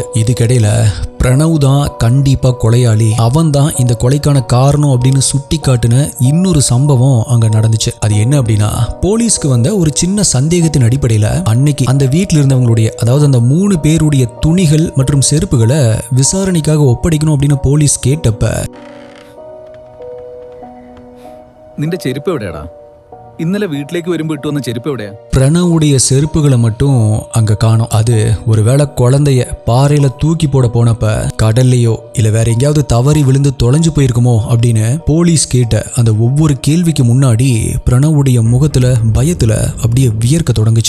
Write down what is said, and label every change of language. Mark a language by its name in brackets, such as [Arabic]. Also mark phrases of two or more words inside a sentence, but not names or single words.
[Tamil] இதுக்கிடையில பிரணவ் தான் கண்டிப்பா கொலையாளி, அவன் தான் இந்த கொலைக்கான காரணம் அப்படின்னு சுட்டி காட்டின இன்னொரு சம்பவம் அங்க நடந்துச்சு. அது என்ன அப்படின்னா, போலீஸ்க்கு வந்த ஒரு சின்ன சந்தேகத்தின் அடிப்படையில அன்னைக்கு அந்த வீட்டில் இருந்தவங்களுடைய, அதாவது அந்த 3 பேருடைய துணிகள் மற்றும் செருப்புகளை விசாரணைக்காக ஒப்படைக்கணும் அப்படின்னு போலீஸ் கேட்டப்ப, [Malayalam] നിന്റെ ചെരുപ്പ് എവിടെയാടാ? ഇന്നലെ വീട്ടിലേക്ക് വരുമ്പോ ഇട്ടു വന്ന ചെരുപ്പ് എവിടെയാ? [Tamil] பிரணவுடைய செருப்புகளை மட்டும் அங்க காணோம். அது ஒருவேளை குழந்தைய பாறையில தூக்கி போட போனப்ப கடல்லையோ இல்ல வேற எங்கேயாவது தவறி விழுந்து தொலைஞ்சு போயிருக்குமோ அப்படின்னு போலீஸ் கேட்ட அந்த ஒவ்வொரு கேள்விக்கு முன்னாடி பிரணவுடைய முகத்துல பயத்துல அப்படியே வியர்க்க தொடங்குச்சு.